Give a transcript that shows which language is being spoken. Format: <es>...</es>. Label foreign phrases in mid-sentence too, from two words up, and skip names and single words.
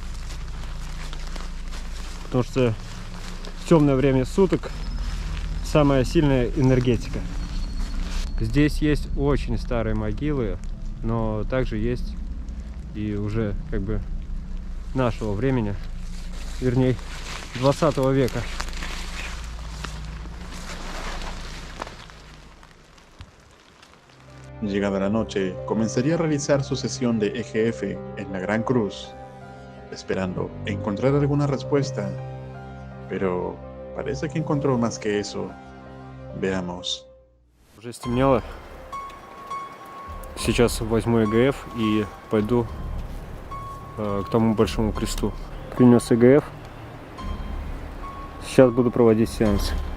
<ru>Потому что в темное время суток самая сильная энергетика. Здесь есть очень старые могилы, но также есть и уже как бы нашего времени, вернее 20 века.</ru> <es>Llegada la noche, comenzaría a realizar su sesión de EGF en la Gran Cruz, esperando encontrar alguna respuesta, pero parece que encontró más que eso. Veamos.</es> <ru>Уже стемнело. Сейчас возьму ЭГФ и пойду к тому большому кресту. Принес ЭГФ. Сейчас буду проводить сеанс.</ru>